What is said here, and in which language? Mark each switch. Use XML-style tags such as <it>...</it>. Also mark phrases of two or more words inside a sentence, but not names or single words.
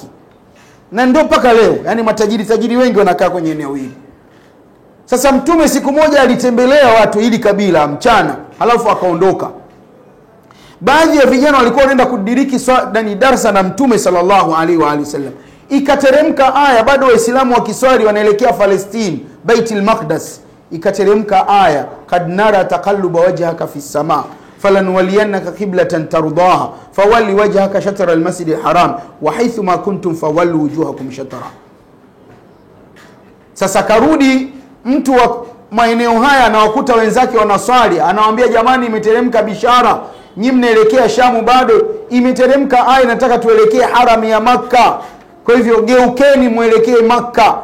<sw>Na ndio mpaka leo, yani tajiri wengi wanakaa kwenye eneo hili. Sasa Mtume siku moja alitembelea watu hili kabila mchana, halafu akaondoka. Baadhi ya vijana walikuwa wanaenda kudiriki darasa na Mtume</sw> <ar>صلى الله عليه وعلى آله وسلم.</ar> <sw>Ikateremka aya, bado waislamu wakiswali wanaelekea Palestine, Baitul Maqdis. Ikateremka aya,</sw> <ar>قد نرى تقلب وجهك في السماء فلنولينك قبلة ترضاها فول وجهك شطر المسجد الحرام وحيث ما كنتم فولوا وجوهكم شطر.</ar> <sw>Sasa karudi mtu wa maeneo haya anawakuta wenzake wanaswali, anawaambia jamani, imeteremka bishara, nyinyi mnaelekea Shamu, bado imeteremka aya nataka tuelekee haram ya Makka, kwa hivyo geukeni muelekee Makka.</sw>